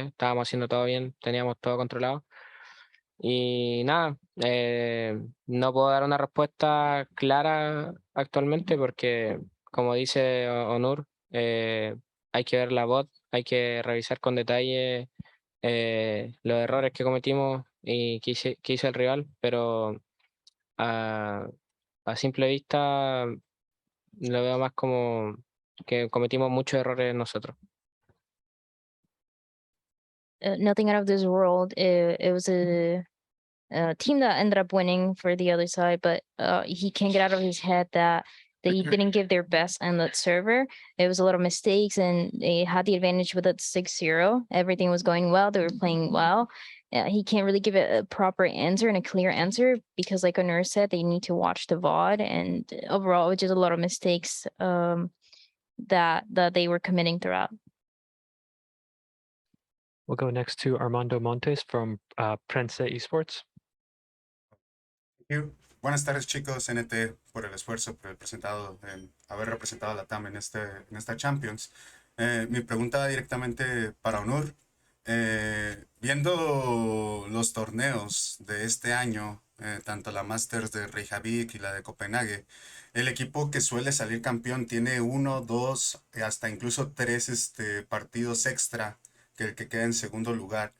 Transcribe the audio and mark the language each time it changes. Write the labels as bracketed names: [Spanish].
[Spanish] Estábamos haciendo todo bien, teníamos todo controlado. Y nada, no puedo dar una respuesta clara actualmente porque, como dice Onur, hay que ver la bot, hay que revisar con detalle los errores que cometimos y que hizo el rival, pero a simple vista lo veo más como que cometimos muchos errores nosotros. [English] Nothing out of this world. It was a team that ended up winning for the other side, but he can't get out of his head that they didn't give their best on that server. It was a lot of mistakes, and they had the advantage with that 6-0. Everything was going well. They were playing well. He can't really give it a proper answer and a clear answer because, like Onur said, they need to watch the VOD. And overall, it was just a lot of mistakes that they were committing throughout. We'll go next to Armando Montes from Prensa Esports. [Spanish] Buenas tardes chicos, NT, por el esfuerzo, por haber representado a la TAM en esta Champions. Mi pregunta va directamente para Onur. Viendo los torneos de este año, tanto la Masters de Reykjavik y la de Copenhague, el equipo que suele salir campeón tiene 1, 2, hasta incluso 3 partidos extra que el que queda en segundo lugar.